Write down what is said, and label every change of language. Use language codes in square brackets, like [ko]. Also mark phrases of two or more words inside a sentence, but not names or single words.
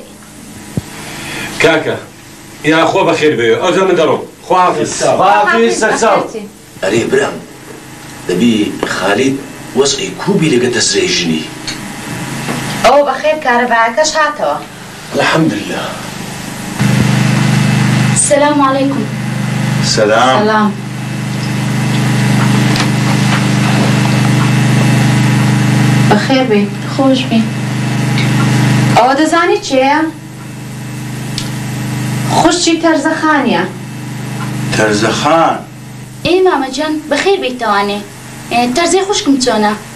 [ckb] کاکە یا خۆ بەخێر بێ ئەوجا من دەڕۆم خواحافیز سەرچاو ئەرێ برام دەبی خالید وەزعی کوبی لەگە دەسرەی ژنی ئەوە بەخێر کارەبایەکەش هاتەوە الحەمدلله [ar] السلام عليكم [ckb] سلام بەخێر بێ خۆش بێ ئەوە دەزانی چێە؟ خوشتی تەرزەخانیە تەرزەخان ئێ مامەجان بەخێر بیتەوانێ تەرزەی خوشکم چۆنە؟